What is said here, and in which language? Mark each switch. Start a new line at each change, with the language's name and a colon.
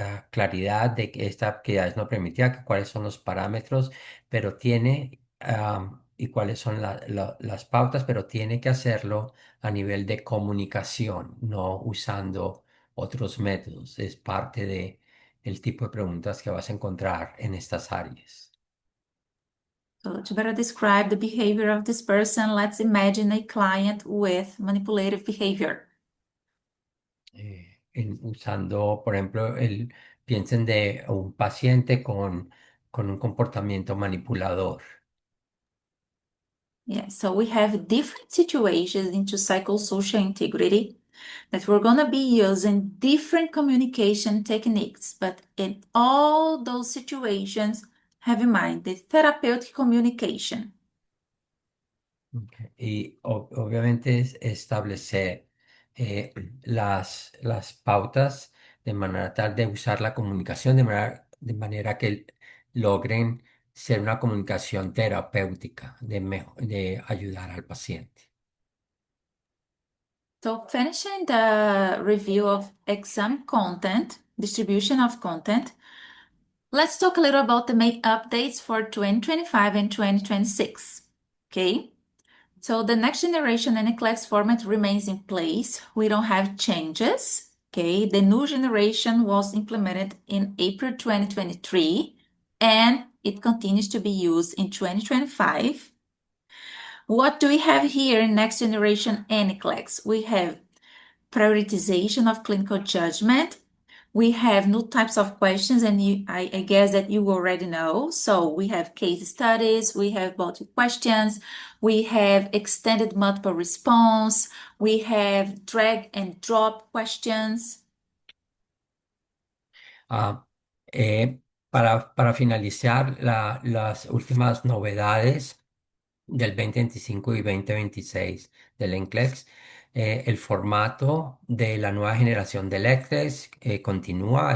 Spanish: claridad de que esta actividad es no permitida, que cuáles son los parámetros, pero tiene, y cuáles son las pautas, pero tiene que hacerlo a nivel de comunicación, no usando otros métodos. Es parte de el tipo de preguntas que vas a encontrar en estas áreas.
English: So to better describe the behavior of this person, let's imagine a client with manipulative behavior.
Spanish: Usando, por ejemplo, piensen de un paciente con un comportamiento manipulador.
English: Yeah, so we have different situations into psychosocial integrity that we're going to be using different communication techniques, but in all those situations, have in mind the therapeutic communication. Ok.
Spanish: Y obviamente es establecer eh, las pautas de manera tal de usar la comunicación de manera que logren ser una comunicación terapéutica, de ayudar al paciente.
English: So finishing the review of exam content, distribution of content, let's talk a little about the main updates for 2025 and 2026. Okay, so the next generation NCLEX format remains in place. We don't have changes. Okay, the new generation was implemented in April 2023 and it continues to be used in 2025. What do we have here in next generation NCLEX? We have prioritization of clinical judgment. We have new types of questions, and I guess that you already know. So we have case studies, we have multiple questions, we have extended multiple response, we have drag and drop questions.
Spanish: Ah, para finalizar, las últimas novedades del 2025 y 2026 del NCLEX. El formato de la nueva generación del NCLEX continúa.